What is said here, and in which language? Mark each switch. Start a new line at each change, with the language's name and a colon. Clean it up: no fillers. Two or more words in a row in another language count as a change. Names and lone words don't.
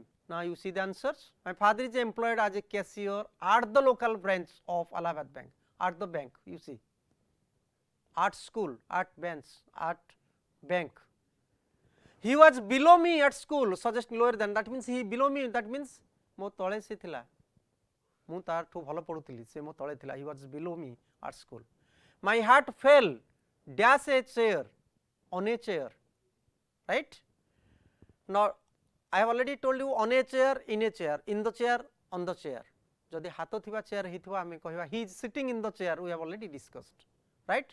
English: Now, you see the answers. My father is employed as a cashier at the local branch of Allahabad bank, at the bank, you see, at school, at bench, at bank. He was below me at school, suggest lower than, that means he below me, that means
Odia: ମୋ ତଳେ ସେ ଥିଲା, ମୁଁ ତା'ଠୁ ଭଲ ପଢୁଥିଲି, ସେ ମୋ ତଳେ ଥିଲା,
English: he was below me at school. My hat fell dash a chair, on a chair, right. Now, I have already told you on a chair, in the chair, on the chair.
Odia: ଯଦି ହାତ ଥିବା chair ହିଥିବା ଆମେ କହିବା
English: he is sitting in the chair, we have already discussed, right.